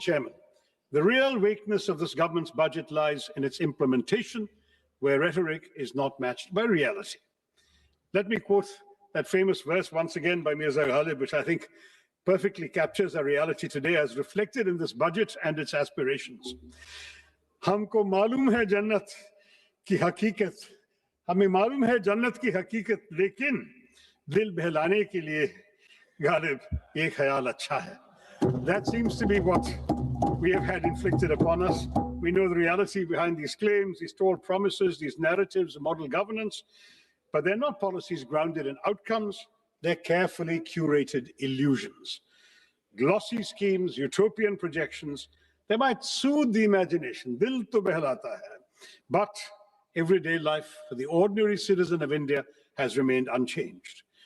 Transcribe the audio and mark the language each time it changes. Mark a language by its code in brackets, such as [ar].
[en] Chairman, the real weakness of this government's budget lies in its implementation, where rhetoric is not matched by reality. Let me quote that famous verse once again by Mirza Ghalib, which I think perfectly captures our reality today as reflected in this budget and its aspirations. [hi] हमको मालूम है जन्नत की हकीकत, हमें मालूम है जन्नत की हकीकत, लेकिन दिल बहलाने के लिए गालिब ये ख्याल अच्छा है. [en] That seems to be what we have had inflicted upon us. We know the reality behind these claims, these tall promises, these narratives of model governance, but they're not policies grounded in outcomes. They're carefully curated illusions. Glossy schemes, utopian projections, they might soothe the imagination, [hi] dil to behlata hai, [en] but everyday life for the ordinary citizen of India has remained unchanged.